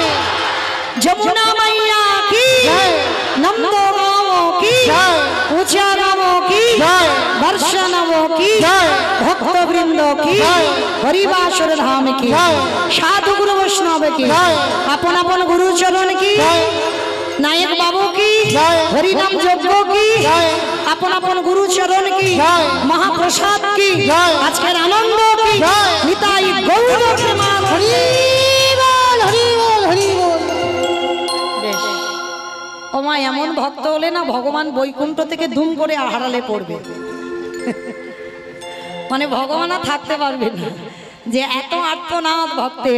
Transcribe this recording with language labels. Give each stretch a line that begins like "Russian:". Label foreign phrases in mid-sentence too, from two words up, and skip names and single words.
Hindi: यमुना मइया की জয় नंदगाँव की জয় उचारामो की জয় वर्षणमो की জয় भक्तवृंद की জয় हरिवासर धाम की জয় साधु गुरु वैष्णव की জয় आपन आपन गुरु चरण की জয় नायक बाबू की जय। हरिनाम यज्ञ की जय। अपन अपन गुरु चरण की जय। महाप्रसाद की जय। आज के आनंद की जय। निताई गौर प्रणाम।
Bangla: হরি বল হরি বল হরি বল বেশ ও মা এমন ভক্ত হলে না ভগবান বৈকুণ্ঠ থেকে ধুম করে হারালে পড়বে। মানে ভগবান আর থাকতে পারবে না, যে এত আর্তনাদ ভক্তের।